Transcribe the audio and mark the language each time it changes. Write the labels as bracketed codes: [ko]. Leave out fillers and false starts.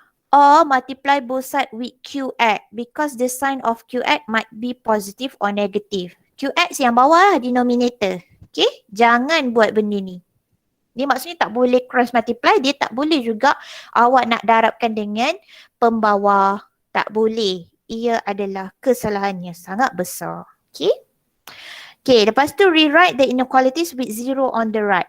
[en] Or multiply both sides with QX because the sign of QX might be positive or negative. [ms] QX yang bawah lah denominator. Okay, jangan buat benda ni. Dia maksudnya tak boleh cross multiply, dia tak boleh juga awak nak darabkan dengan pembawah. Tak boleh. Ia adalah kesalahannya sangat besar. Okay. [en] Okay, [ms] lepas tu [en] rewrite the inequalities with 0 on the right.